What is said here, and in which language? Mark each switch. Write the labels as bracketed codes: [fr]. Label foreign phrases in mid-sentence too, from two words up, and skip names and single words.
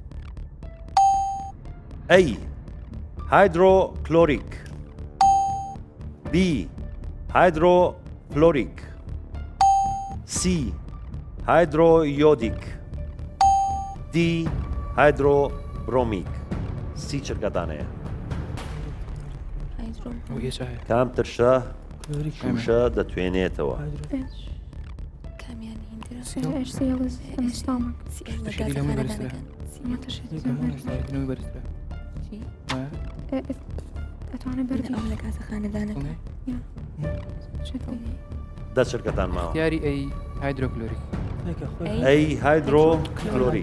[en] A hydrochloric B hydrofluoric C hydroiodic D hydrobromic [ckb] سی چرکەدانەیە کام ترشە شوشە دەتوێنێتەوە [en] HCl is in the stomach. [ckb] أتوانى بردي. دە چرکەتان ماوە یاری [en] A hydrochloric A hydrochloric